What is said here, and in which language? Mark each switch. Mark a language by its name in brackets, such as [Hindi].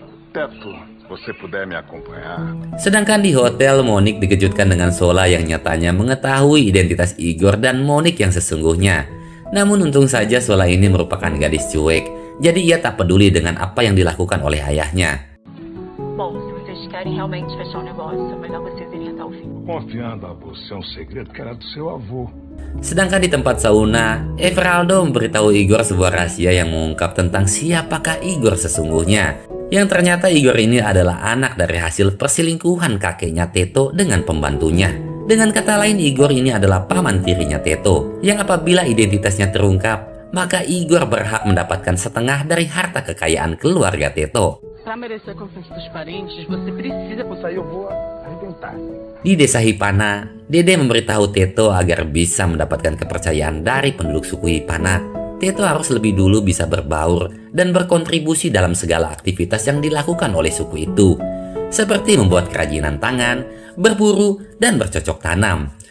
[Portuguese] Teto, você puder me acompanhar. [Indonesian] Sedangkan di hotel, Monique dikejutkan dengan Sola yang nyatanya mengetahui identitas Igor dan Monique yang sesungguhnya. Namun untung saja Sola ini merupakan gadis cuek, jadi ia tak peduli dengan apa yang dilakukan oleh ayahnya. [Portuguese] Bom, se vocês querem realmente fechar o negócio, é melhor vocês irem até o fim. Confiando a você um segredo que era do seu avô. [Indonesian] Sedangkan di tempat sauna, Everaldo memberitahu Igor sebuah rahasia yang mengungkap tentang siapakah Igor sesungguhnya. Yang ternyata Igor ini adalah anak dari hasil perselingkuhan kakeknya Teto dengan pembantunya. Dengan kata lain, Igor ini adalah paman tirinya Teto, yang apabila identitasnya terungkap, maka Igor berhak mendapatkan setengah dari harta kekayaan keluarga Teto. [Portuguese] Pra merecer a confiança dos parentes, você precisa... Isso aí eu vou arrebentar. [Indonesian] Di desa Hipana, Dede memberitahu Teto agar bisa mendapatkan kepercayaan dari penduduk suku Hipana, Teto harus lebih dulu bisa berbaur dan berkontribusi dalam segala aktivitas yang dilakukan oleh suku itu, seperti membuat kerajinan tangan, berburu, dan bercocok tanam.